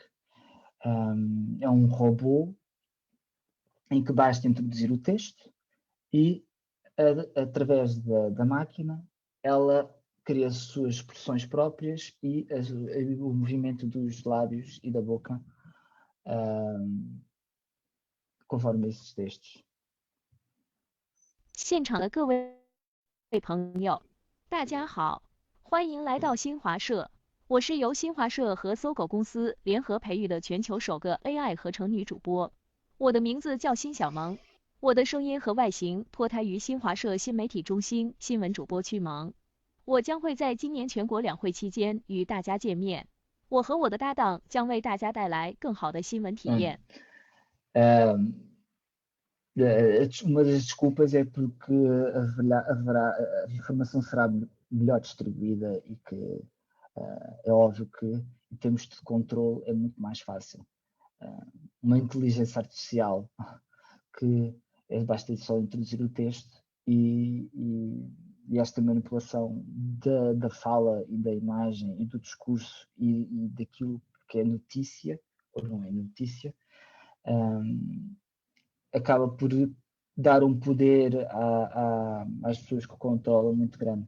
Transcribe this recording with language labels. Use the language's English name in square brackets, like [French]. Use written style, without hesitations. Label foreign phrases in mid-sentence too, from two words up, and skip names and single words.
[Portuguese] É um robô em que basta introduzir o texto e através da máquina ela cria as suas expressões próprias e o movimento dos lábios e da boca conforme esses textos. [Chinese] 现场的各位朋友，大家好，欢迎来到新华社。我是由新华社和搜狗公司联合培育的全球首个 AI 合成女主播。我的名字叫辛小萌，我的声音和外形脱胎于新华社新媒体中心新闻主播区萌。我将会在今年全国两会期间与大家见面。我和我的搭档将为大家带来更好的新闻体验。 [Portuguese] Uma das desculpas é porque a informação será melhor distribuída e que é óbvio que em termos de controle é muito mais fácil. Uma inteligência artificial que basta só introduzir o texto e esta manipulação da fala e da imagem e do discurso e daquilo que é notícia ou não é notícia, acaba por dar um poder às pessoas que o controlam muito grande.